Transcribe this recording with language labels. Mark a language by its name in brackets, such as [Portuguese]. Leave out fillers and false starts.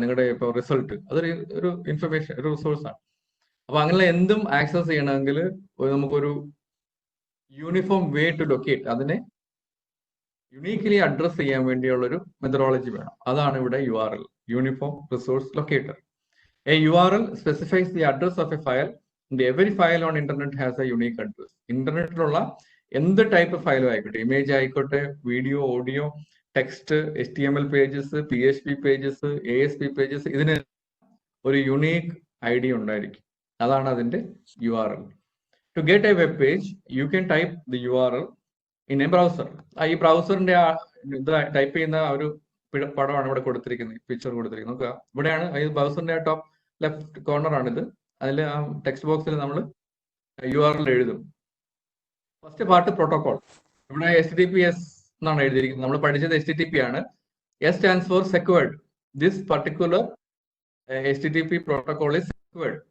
[Malayalam] നിങ്ങളുടെ ഇപ്പോൾ റിസൾട്ട് ഒരു ഇൻഫർമേഷൻ ഒരു റിസോഴ്സ് ആണ്. അപ്പൊ അങ്ങനെയുള്ള എന്തും ആക്സസ് ചെയ്യണമെങ്കിൽ നമുക്കൊരു യൂണിഫോം വേ ടു ലൊക്കേറ്റ്, അതിനെ യുണീക്ലി അഡ്രസ് ചെയ്യാൻ വേണ്ടിയുള്ള ഒരു മെത്തഡോളജി വേണം. അതാണ് ഇവിടെ URL, uniform resource locator. [English] A URL specifies the address of a file and every file on internet has a unique address. [Malayalam] ഇന്റർനെറ്റിലുള്ള എന്ത് ടൈപ്പ് ഫയലും ആയിക്കോട്ടെ, ഇമേജ് ആയിക്കോട്ടെ, video, audio, text, HTML pages, PHP pages, ASP pages, ഇതിന് ഒരു unique ID ഉണ്ടായിരിക്കും. അതാണ് അതിന്റെ URL. [English] To get a web page, you can type the URL in a browser. [Malayalam] ഈ ബ്രൗസറിന്റെ ഇത് ടൈപ്പ് ചെയ്യുന്ന ഒരു പടമാണ് ഇവിടെ കൊടുത്തിരിക്കുന്നത്, പിക്ചർ കൊടുത്തിരിക്കുന്നത്. നോക്കുക, ഇവിടെയാണ് ഈ ബ്രൗസറിന്റെ ടോപ്പ് ലെഫ്റ്റ് കോർണർ ആണിത്. അതിൽ ആ ടെക്സ്റ്റ് ബോക്സിൽ നമ്മൾ URL എഴുതും. First part protocol. ഇവിടെ HTTPS എന്നാണ് എഴുതിയിരിക്കുന്നത്. നമ്മൾ പഠിച്ചത് HTTP ആണ്. [English] S stands for secured. This particular HTTP protocol is secured.